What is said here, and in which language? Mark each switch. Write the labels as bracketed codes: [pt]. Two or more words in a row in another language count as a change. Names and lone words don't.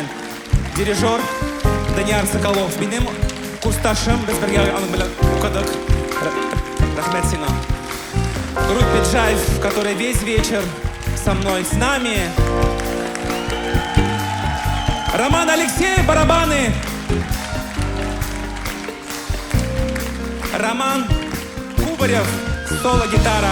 [tt] Дирижер Данияр Соколов. Минем курсташым, без бергә аның белән укыдык. Рахмет сиңа. [ru] Группе Джайв, который весь вечер со мной, с нами. Роман Алексеев, барабаны. Роман Кубарев, соло-гитара.